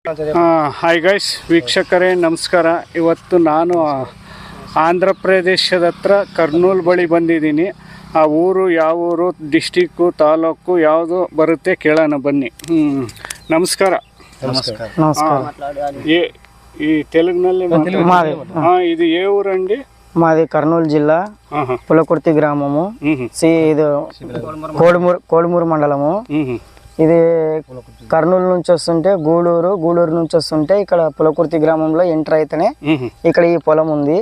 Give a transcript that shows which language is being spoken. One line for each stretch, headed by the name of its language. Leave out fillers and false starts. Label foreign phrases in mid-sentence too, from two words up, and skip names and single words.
English: hi guys,
Kannada: ವೀಕ್ಷಕರೇ ನಮಸ್ಕಾರ. ಇವತ್ತು ನಾನು ಆಂಧ್ರ ಪ್ರದೇಶದ ಹತ್ರ ಕರ್ನೂಲ್ ಬಳಿ ಬಂದಿದ್ದೀನಿ. ಆ ಊರು ಯಾವ ಊರು, ಡಿಸ್ಟಿಕ್ಕು, ತಾಲೂಕು ಯಾವುದು ಬರುತ್ತೆ ಕೇಳೋಣ ಬನ್ನಿ. ನಮಸ್ಕಾರ.
Telugu: ఈ తెలుగుನಲ್ಲಿ ఇది ఏ ఊరండి? మాది కర్నూలు జిల్లా పులకుర్తి గ్రామము. ఇది కోడుమూరు మండలము. ఇది కర్నూలు నుంచి వస్తుంటే గూడూరు నుంచి వస్తుంటే ఇక్కడ పులకుర్తి గ్రామంలో ఎంటర్ అయితేనే ఇక్కడ ఈ పొలం ఉంది.